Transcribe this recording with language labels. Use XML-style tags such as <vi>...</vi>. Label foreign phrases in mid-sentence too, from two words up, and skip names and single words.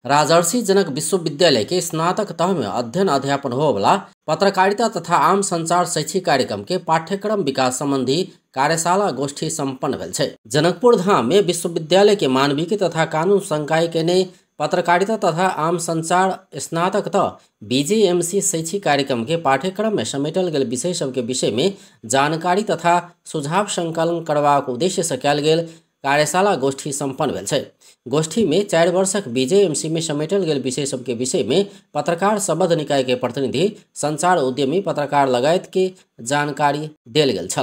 <mai>राजर्षि जनक विश्वविद्यालय के स्नातक तह में अध्ययन अध्यापन हो वाला पत्रकारिता तथा आम संचार शैक्षिक कार्यक्रम के पाठ्यक्रम विकास संबंधी कार्यशाला गोष्ठी सम्पन्न भेल छै। जनकपुर धाम में विश्वविद्यालय के मानविकी तथा कानून संकाय के ने पत्रकारिता तथा आम संचार स्नातक तह बीजेएमसी शैक्षिक कार्यक्रम के पाठ्यक्रम में समेटल गेल विषय सब के विषय में जानकारी तथा सुझाव संकलन करबाक उद्देश्य से कयल गेल कार्यशाला गोष्ठी सम्पन्न भेल छै। गोष्ठी में 4 वर्षक बीजेएमसी में समेटल गेल विषय सब के विषय में पत्रकार संबद्ध निकाय के प्रतिनिधि, संचार उद्यमी, पत्रकार लगायत के जानकारी देल गेल छल।</mai>